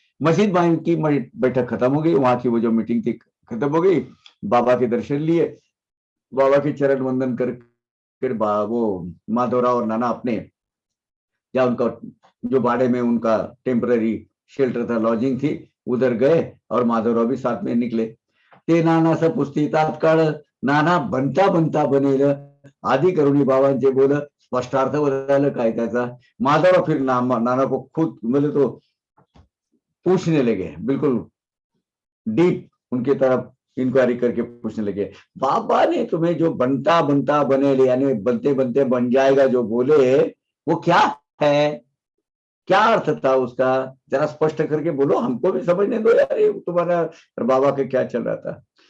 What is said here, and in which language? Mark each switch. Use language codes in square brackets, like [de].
[hi] मस्जिद में की बैठक खत्म हो गई, वहां की वो जो मीटिंग थी खत्म हो गई, बाबा के दर्शन लिए, बाबा के चरण वंदन कर फिर वो माधवराव और नाना अपने, या उनका जो बाड़े में उनका टेम्पररी शेल्टर था, लॉजिंग थी, उधर गए और माधवराव भी साथ में निकले। [mr] ते नाना सा पुस्ती तात्काळ नाना बनता बनता बनेल आदि करुणी बाबांचे बोल स्पष्टार्थ बदल काय त्याचा। [hi] माधवराव फिर नाना को खुद मतलब तो पूछने लगे, बिल्कुल डीप उनके तरफ इंक्वायरी करके पूछने लगे, बाबा ने तुम्हें जो बनता बनता बने, यानी बनते बनते बन जाएगा जो बोले, वो क्या है, क्या अर्थ था उसका, जरा स्पष्ट करके बोलो, हमको भी समझने दो यार, ये तुम्हारा बाबा के क्या चल रहा था।